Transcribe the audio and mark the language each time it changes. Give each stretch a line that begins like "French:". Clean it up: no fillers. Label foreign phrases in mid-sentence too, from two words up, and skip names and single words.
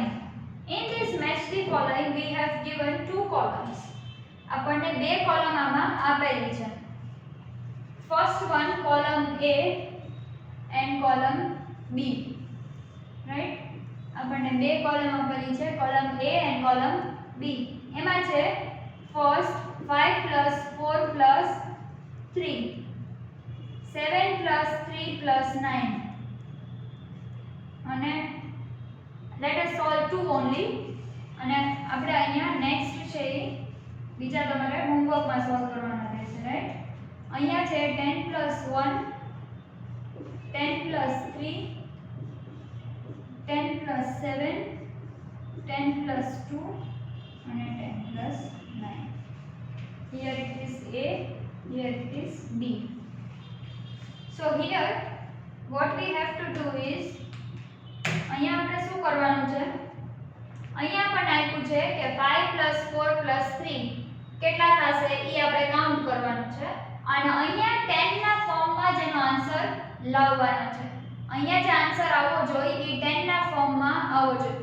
English: In this match the following we have given two columns.
Gujarati: આપણને બે કોલમ આમાં આપેલી છે.
English: First one column A and column B. Right?
Gujarati: આપણને બે કોલમ આપેલી છે,
English: column A and column B.
Gujarati: એમાં છે
English: first 5 plus 4 plus 3, 7 plus 3 plus 9. અને let us solve two only.
Gujarati: અને આપણે અહીંયા next છે બીજા તમારે હોમવર્ક માં સોલ્વ કરવાના રહેશે, રાઈટ? અહીંયા છે 10 plus 1, 10 plus 3, 10 plus 7, 10 plus 2 અને 10 plus 9.
English: Here it is A, here it is B. So here what we have to do is,
Gujarati: અહીંયા આપણે શું કરવાનું છે? અહીંયા આપણને આપ્યું છે કે 5 plus 4 plus 3 કેટલા થશે એ આપણે કાઉન્ટ કરવાનું છે અને અહીંયા 10 ના ફોર્મમાં જેનો આન્સર લાવવાનો છે. અહીંયા જે આન્સર આવવો જોઈએ એ 10 ના ફોર્મમાં આવવો જોઈએ.